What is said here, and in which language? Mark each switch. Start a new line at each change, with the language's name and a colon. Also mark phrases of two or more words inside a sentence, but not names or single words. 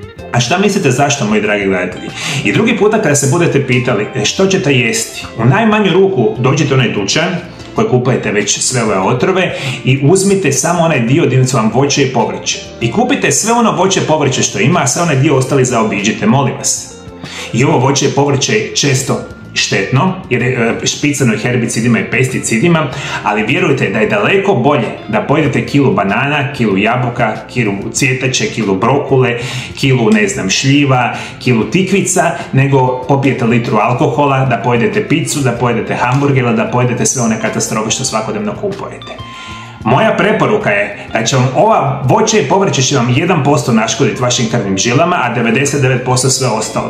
Croatian: A šta mislite zašto, moji dragi gledatelji? I drugi puta kada se budete pitali što ćete jesti, u najmanju ruku dođite u onaj dućan koji kupujete već sve ove otrove i uzmite samo onaj dio gdje su vam voće i povrće. I kupite sve ono voće i povrće što ima, a sve onaj dio ostali zaobiđite, molim vas. I ovo voće i povrće je često štetno, jer je špicano herbicidima i pesticidima, ali vjerujte da je daleko bolje da pojedete kilu banana, kilu jabuka, kilu cvjetače, kilu brokule, kilu, šljiva, kilu tikvica, nego popijete litru alkohola, da pojedete picu, da pojedete hamburgera, da pojedete sve one katastrofe što svakodnevno kupujete. Moja preporuka je da će vam ova voće i povrće će vam 1% naškoditi vašim krvnim žilama, a 99% sve ostalo.